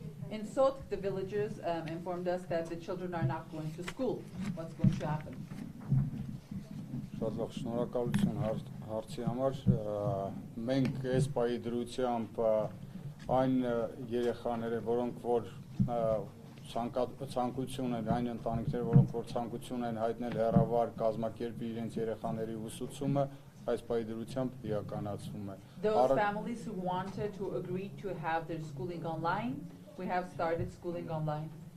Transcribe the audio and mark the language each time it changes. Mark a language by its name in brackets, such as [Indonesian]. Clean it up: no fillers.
[English] In Sot, the villagers informed us that the children are not going to school. What's going to happen? [Armenian] Շատ լավ, շնորհակալություն հարցի համար։ Մենք այս պահի դրությամբ այն երեխաները, որոնք որ ցանկություն են, այն ընտանիքները, որոնք որ ցանկություն են հայտնել հեռավար կազմակերպի իրենց երեխաների ուսուցումը, այս պահի դրությամբ իրականացվում է։ [English] Those families who wanted to agree to have their schooling online, we have started schooling online.